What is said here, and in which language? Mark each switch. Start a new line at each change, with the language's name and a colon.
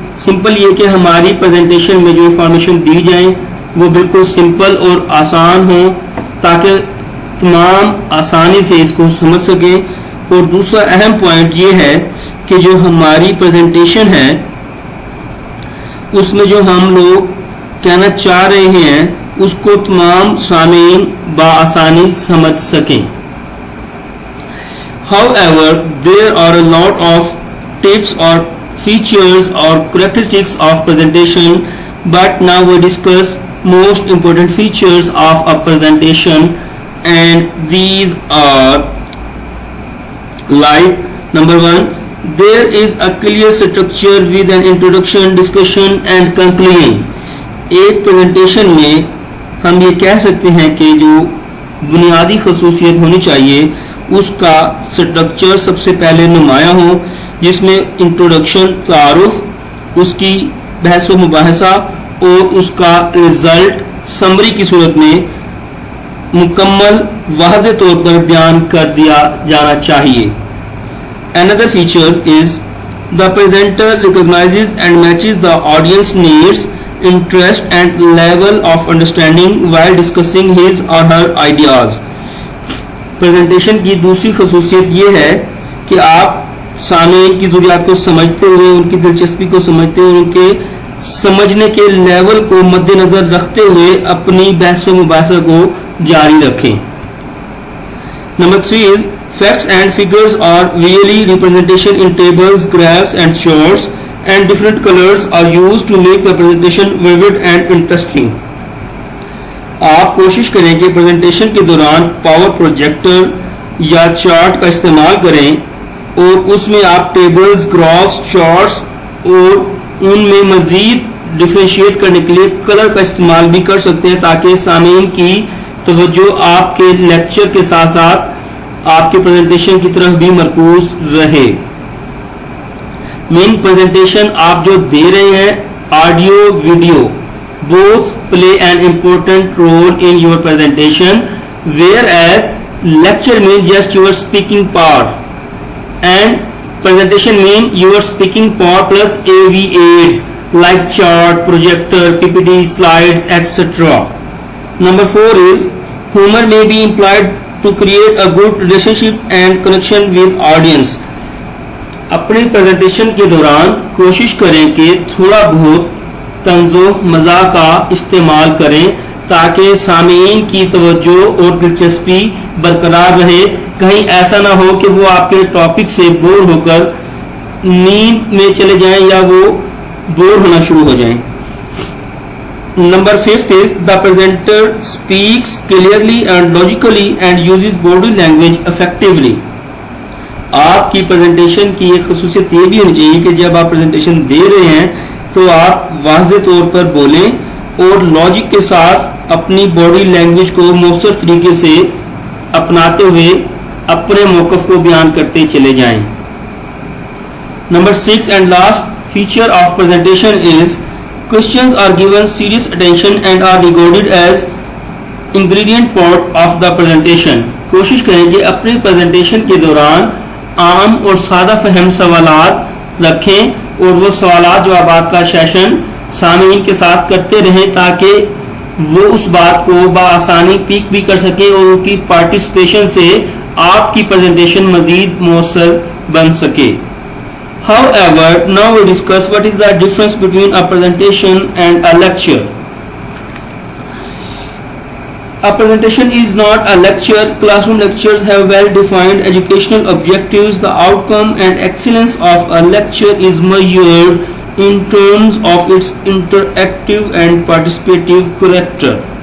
Urdu: Simple یہ کہ ہماری پریزنٹیشن میں جو انفارمیشن دی جائیں وہ بالکل سمپل اور آسان ہوں تاکہ تمام آسانی سے اس کو سمجھ سکیں. اور دوسرا اہم پوائنٹ یہ ہے کہ جو ہماری پریزنٹیشن ہے اس میں جو ہم لوگ کہنا چاہ رہے ہیں اس کو تمام سامعین بآسانی سمجھ سکیں.
English: However, there are a lot of tips or features or characteristics of presentation, but now we discuss most important features of a presentation, and these are like, number 1, there is a clear structure with an introduction, discussion and conclusion.
Urdu: ایک presentation میں ہم یہ کہہ سکتے ہیں کہ جو بنیادی خصوصیت ہونی چاہیے اس کا سٹرکچر سب سے پہلے نمایاں ہو، جس میں انٹروڈکشن، تعارف، اس کی بحث و مباحثہ اور اس کا رزلٹ سمری کی صورت میں مکمل واضح طور پر بیان کر دیا جانا چاہیے.
English: Another feature is the presenter recognizes and matches the audience needs, interest and level of understanding while discussing his or her ideas.
Urdu: Presentation کی دوسری خصوصیت یہ ہے کہ آپ سامعین کی ضروریات کو سمجھتے ہوئے، ان کی دلچسپی کو سمجھتے ہوئے، ان کے سمجھنے کے لیول کو مد نظر رکھتے ہوئے اپنی بحث و مباحثہ کو جاری رکھیں. Number 3
English: is facts and figures are really representation in tables, graphs and charts, and different colors are used to make the presentation vivid and interesting.
Urdu: آپ کوشش کریں کہ پریزنٹیشن کے دوران پاور پروجیکٹر یا چارٹ کا استعمال کریں اور اس میں آپ ٹیبلز، گرافس، چارٹس اور ان میں مزید ڈیفرینشیٹ کرنے کے لیے کلر کا استعمال بھی کر سکتے ہیں تاکہ سامعین کی توجہ آپ کے لیکچر کے ساتھ ساتھ آپ کے پریزنٹیشن کی طرف بھی مرکوز رہے. مین پریزنٹیشن آپ جو دے رہے ہیں، audio, video
English: both play an important role in your presentation, whereas lecture means just your speaking part and presentation means your speaking part plus AV aids like chart, projector, PPT, slides, etc. Number 4 is humor may be employed to create a good relationship and connection with audience.
Urdu: اپنی presentation کے دوران کوشش کریں کہ تھوڑا بہت طنز و مزاح کا استعمال کریں تاکہ سامعین کی توجہ اور دلچسپی برقرار رہے. کہیں ایسا نہ ہو کہ وہ آپ کے ٹاپک سے بور ہو کر نیند میں چلے جائیں یا وہ بور ہونا شروع ہو جائیں.
English: Number 5 is the presenter speaks clearly and logically and uses body language effectively.
Urdu: آپ کی پریزنٹیشن کی ایک خصوصیت یہ بھی ہونی چاہیے کہ جب آپ پریزنٹیشن دے رہے ہیں تو آپ واضح طور پر بولیں اور لاجک کے ساتھ اپنی باڈی لینگویج کو مؤثر طریقے سے اپناتے ہوئے اپنے موقف کو بیان کرتے چلے جائیں.
English: Number 6 and last feature of presentation is questions are given serious attention and are regarded as ingredient part of the presentation.
Urdu: کوشش کریں کہ اپنی پریزنٹیشن کے دوران عام اور سادہ فہم سوالات رکھیں اور وہ سوالات جوابات کا سیشن سامعین کے ساتھ کرتے رہیں تاکہ وہ اس بات کو بآسانی پیک بھی کر سکیں اور ان کی پارٹیسپیشن سے آپ کی پریزنٹیشن مزید مؤثر بن سکے.
English: However, now we discuss what is the difference between a presentation and a lecture. A presentation is not a lecture. Classroom lectures have well-defined educational objectives. The outcome and excellence of a lecture is measured in terms of its interactive and participative character.